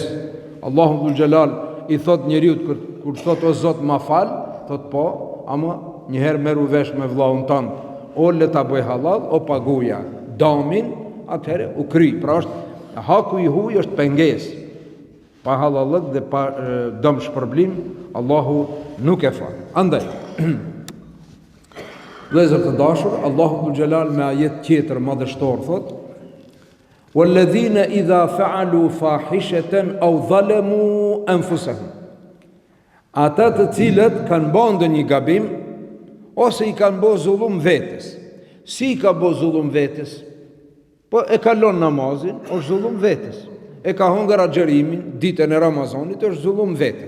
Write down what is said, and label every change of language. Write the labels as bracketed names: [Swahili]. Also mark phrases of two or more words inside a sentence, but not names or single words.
[Albanian] Allahu dhul Gjelal i thot njeriut kur thot o Zot ma fal, thot po, ama njëherë meru vesh me vllaun tënd, o le ta bëj halal, o paguja damin, atëherë u kry. Pra është haku i huj është pengesë. Pa halalët dhe pa dëm shpërblim, Allahu nuk e fal. Andaj vëllezër të dashur, Allahu dhul Gjelal me ajet tjetër madhështor thot: [Arabic] "والذين إذا فعلوا فاحشة أو ظلموا أنفسهم." [Albanian] Ata të cilët kanë bërë një gabim ose i kanë bërë zullum vetes. Si i ka bërë zullum vetes? Po e kalon namazin, është zullum vetes. E ka hongër agjerimin ditën e Ramazanit, është zullum vetes.